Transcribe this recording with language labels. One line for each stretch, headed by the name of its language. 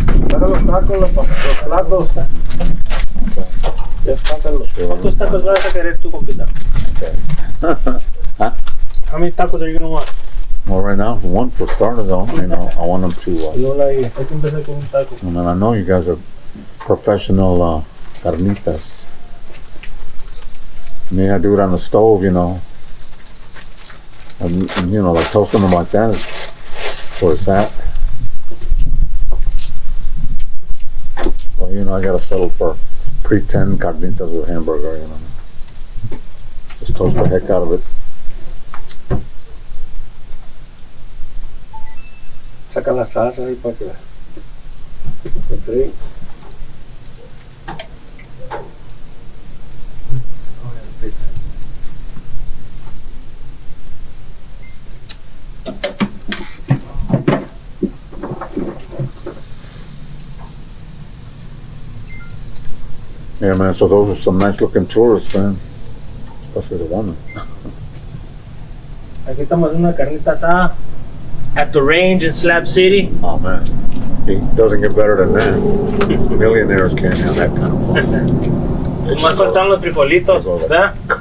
Spanish: Saca los tacos, los platos. Ya sácalos. ¿Cuántos tacos vas a querer tú, compita?
English: Okay. How many tacos are you gonna want? Well, right now, one for starters, though, you know, I want them to.
Spanish: No la hay. Hay que empezar con un taco.
English: I mean, I know you guys are professional carnitas. I mean, I do it on the stove, you know. And you know, like toasting them like that is where it's at. Well, you know, I gotta settle for pretend carnitas with hamburger, you know. Just toast the heck out of it.
Spanish: Saca la salsa ahí para que la fríes.
English: Yeah, man, so those are some nice looking tourists, man. Especially the woman.
Spanish: Aquí estamos haciendo una carnita asada
English: at the range in Slab City. Oh, man. It doesn't get better than that. Millionaires can't have that kind of fun.
Spanish: Nomás faltan los frijolitos, ¿verdad?